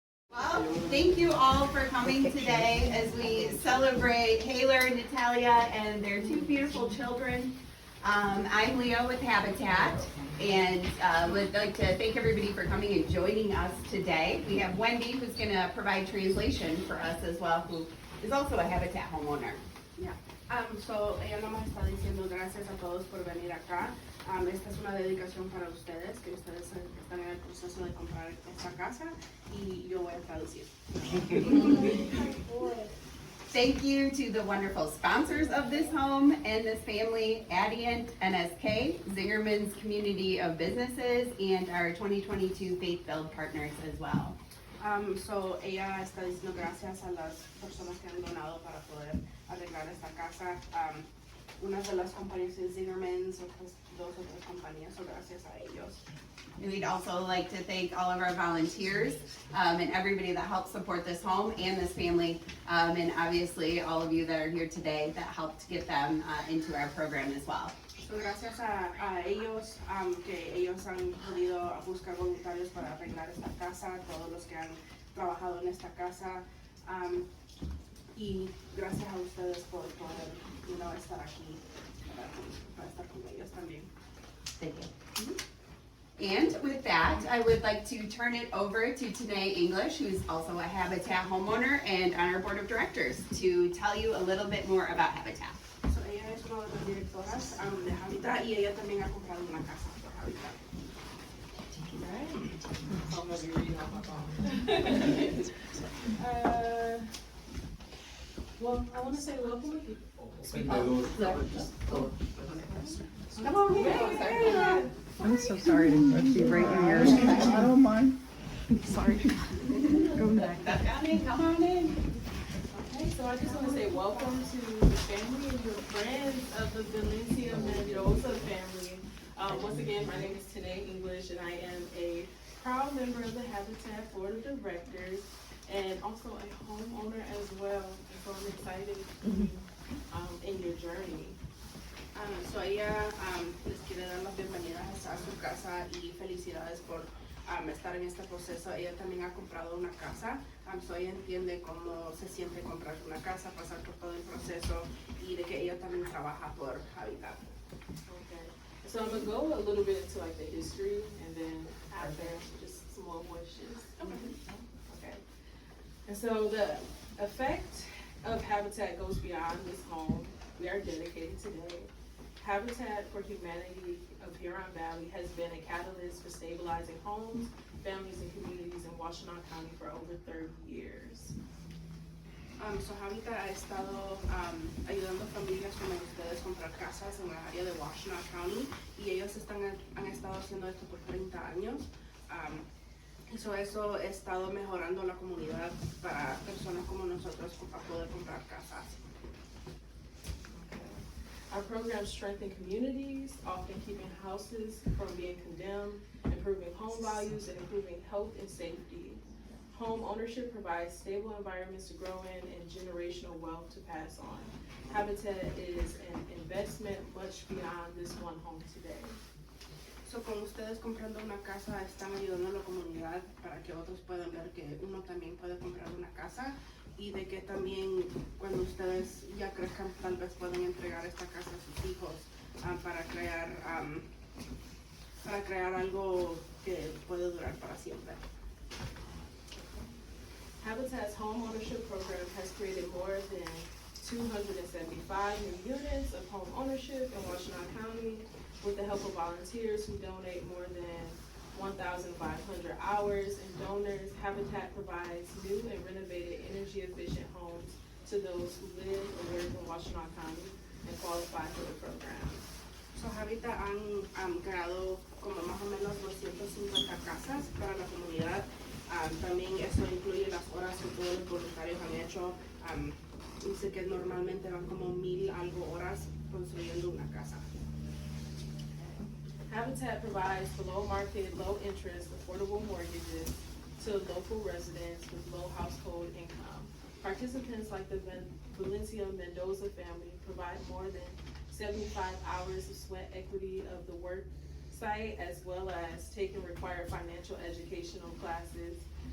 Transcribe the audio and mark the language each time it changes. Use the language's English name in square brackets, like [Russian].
[English] Well, thank you all for coming today as we celebrate Haylor, Natalia, and their two beautiful children. I'm Leo with Habitat, and would like to thank everybody for coming and joining us today. We have Wendy, who's going to provide translation for us as well, who is also a Habitat homeowner. Yeah. [Spanish] So ella nomás está diciendo gracias a todos por venir acá. Esta es una dedicación para ustedes, que ustedes están en el proceso de comprar esta casa y yo voy a traducir. [English] Thank you to the wonderful sponsors of this home and this family, Adient, NSK, Zingerman's Community of Businesses, and our 2022 Faith Build partners as well. [Spanish] So ella está diciendo gracias a las personas que han donado para poder arreglar esta casa. Una de las compañías es Zingerman, otras dos otras compañías, so gracias a ellos. [English] And we'd also like to thank all of our volunteers and everybody that helped support this home and this family, and obviously all of you that are here today that helped get them into our program as well. [Spanish] So gracias a ellos, que ellos han podido buscar voluntarios para arreglar esta casa, todos los que han trabajado en esta casa, y gracias a ustedes por poder estar aquí para estar con ellos también. [English] Thank you. And with that, I would like to turn it over to Tanae English, who's also a Habitat homeowner and on our board of directors, to tell you a little bit more about Habitat. [Spanish] So ella es una de las directoras de Habitat y ella también ha comprado una casa por Habitat. [English] I'm going to be reading off my phone. Well, I want to say welcome. Come on here. I'm so sorry to interrupt you right in your. I don't mind. Sorry. Go back. Come on in. Okay, so I just want to say welcome to the family and your friends of the Valencia Mendoza family. Once again, my name is Tanae English, and I am a proud member of the Habitat Board of Directors and also a homeowner as well. And so I'm excited in your journey. [Spanish] So ella les quiere dar las bienvenidas a su casa y felicidades por estar en este proceso. Ella también ha comprado una casa, so ella entiende cómo se siente comprar una casa, pasar por todo el proceso y de que ella también trabaja por Habitat. [English] Okay. So I'm gonna go a little bit into like the history and then after just some more questions. Okay. And so the effect of Habitat goes beyond this home. We are dedicated today. Habitat for Humanity of Huron Valley has been a catalyst for stabilizing homes, families, and communities in Washtenaw County for over 30 years. [Spanish] So Habitat ha estado ayudando a familias como ustedes a comprar casas en la área de Washtenaw County y ellos han estado haciendo esto por 30 años. Eso ha estado mejorando la comunidad para personas como nosotros para poder comprar casas. [English] Our programs strengthen communities, often keeping houses from being condemned, improving home values, and improving health and safety. Home ownership provides stable environments to grow in and generational wealth to pass on. Habitat is an investment much beyond this one home today. [Spanish] So con ustedes comprando una casa están ayudando a la comunidad para que otros puedan ver que uno también puede comprar una casa y de que también cuando ustedes ya crezcan tal vez pueden entregar esta casa a sus hijos para crear algo que puede durar para siempre. [English] Habitat's home ownership program has created more than 275 new units of home ownership in Washtenaw County with the help of volunteers who donate more than 1,500 hours, and donors. Habitat provides new and renovated energy-efficient homes to those who live or work in Washtenaw County and qualify for the program. [Spanish] So Habitat han creado como más o menos 250 casas para la comunidad. También eso incluye las horas que todos los voluntarios han hecho. Dice que normalmente van como 1000 algo horas construyendo una casa. [English] Habitat provides below market, low interest, affordable mortgages to local residents with low household income. Participants like the Valencia Mendoza family provide more than 75 hours of sweat equity of the work site, as well as taking required financial educational classes